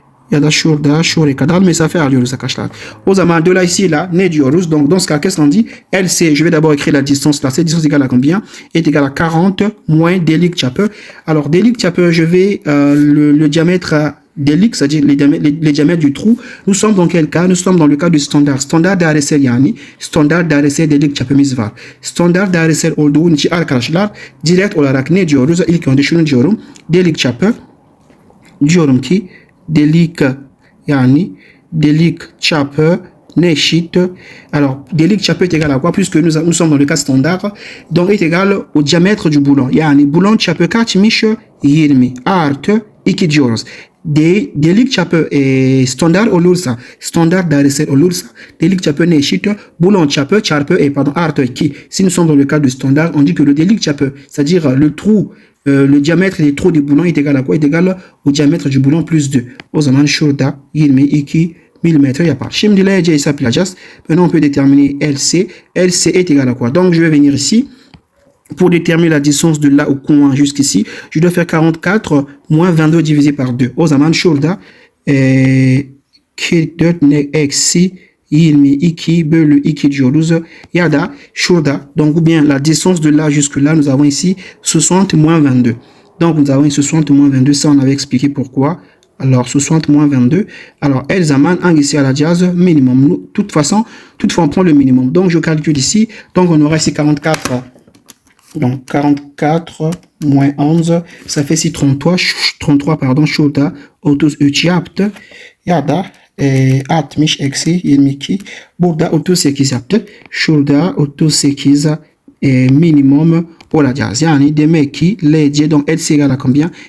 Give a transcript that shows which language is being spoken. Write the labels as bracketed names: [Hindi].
[Turkish] Ya da şuraya kadar mesafe alıyoruz arkadaşlar. O zaman de là ici là ne diyoruz? [French] Donc dans ce cas, qu'est-ce qu'on dit? LC, je vais d'abord écrire la distance là. Cette distance égale à combien? Est égale à 40 moins délic chapeux. Alors délic chapeux, je vais le diamètre délic, c'est-à-dire les diamètres du trou. Nous sommes dans quel cas? Nous sommes dans le cas du standard. [Turkish] Standard dairesel yani. Standard dairesel delik çapımız var. Standard dairesel olduğu için arkadaşlar direkt olarak ne diyoruz? İlk önce şunu diyorum. Delik çapı diyorum ki delik yani delik çapı ne eşit? [French] Alors delik çapı est égal à quoi? Puisque nous sommes dans le cas standard, donc est égal au diamètre du boulon. [Turkish] Yani boulon çapı kaçmış? 20 artı 2 diyoruz. Delik çapı standart olursa, standard dairesel olursa delik çapı ne eşit? Boulon çapı çarpı artı 2. [French] Si nous sommes dans le cas du standard, on dit que le delik çapı, c'est-à-dire le trou, le diamètre des trous du boulon est égal à quoi? Est égal au diamètre du boulon plus 2. [Turkish] O zaman şurada 22 mm yapar. Şimdi LC hesaplayacağız. [French] Maintenant on peut déterminer LC. LC est égal à quoi? Donc je vais venir ici. Pour déterminer la distance de là au coin jusqu'ici, je dois faire 44 moins 22 divisé par 2. [Turkish] O zaman şurada 44 eksi 22 bölü 2 diyoruz. Ya da şurada, [French] donc ou bien la distance de là jusque là, nous avons ici 60 moins 22. Donc nous avons ici 60 moins 22, ça on avait expliqué pourquoi. Alors 60 moins 22. [Turkish] Alors el zaman hangisi alacağız? [French] Minimum. Toutefois on prend le minimum. Donc je calcule ici. Donc on aura ici 44. Donc 44 moins 11, ça fait ici 33 pardon, [Turkish] şurada 33 yaptı. Ya da 60 eksi 22. Burada 38 yaptı. Şurada 38 minimum olacağız. Yani demek ki [French] LC, donc LC égale à combien?